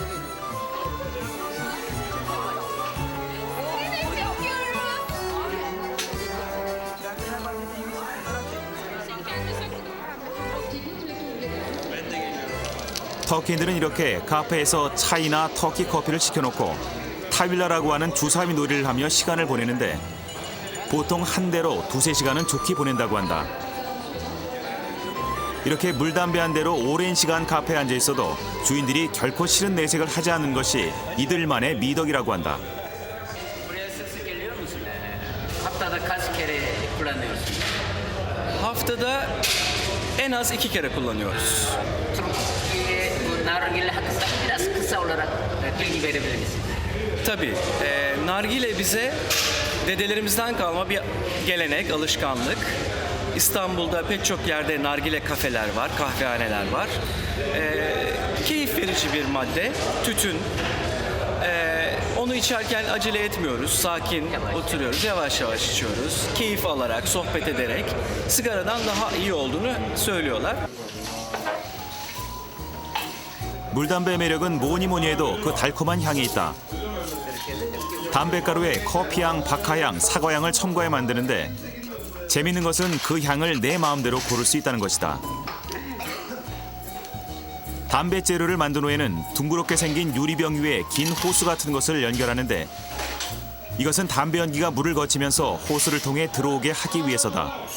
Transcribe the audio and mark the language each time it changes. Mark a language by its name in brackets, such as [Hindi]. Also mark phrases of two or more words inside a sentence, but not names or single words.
[Korean] 터키인들은 이렇게 카페에서 차이나 터키 커피를 시켜놓고 타빌라라고 하는 주사위 놀이를 하며 시간을 보내는데 보통 한 대로 2-3시간은 좋게 보낸다고 한다. 이렇게 물담배 한 대로 오랜 시간 카페에 앉아 있어도 주인들이 결코 싫은 내색을 하지 않는 것이 이들만의 미덕이라고 한다. [Turkish] Buraya sık geliyor musun? Haftada kaç kere kullanıyorsun? Haftada en az 2 kere kullanıyoruz. Türkiye bu nargile hakkında biraz kısa olarak bilgi verebilir misin? Tabii nargile bize dedelerimizden kalma bir gelenek, alışkanlık. İstanbul'da pek çok yerde nargile kafeler var, kahvehaneler var. Keyif verici bir madde, tütün. Onu içerken acele etmiyoruz, sakin oturuyoruz, yavaş yavaş içiyoruz. Keyif alarak, sohbet ederek sigaradan daha iyi olduğunu söylüyorlar. [Korean] 물담배 매력은 뭐니 뭐니 해도 그 달콤한 향이 있다. 담배가루에 커피향, 박하향, 사과향을 첨가해 만드는데 재밌는 것은 그 향을 내 마음대로 고를 수 있다는 것이다. 담배 재료를 만든 후에는 둥그렇게 생긴 유리병 위에 긴 호수 같은 것을 연결하는데 이것은 담배 연기가 물을 거치면서 호수를 통해 들어오게 하기 위해서다.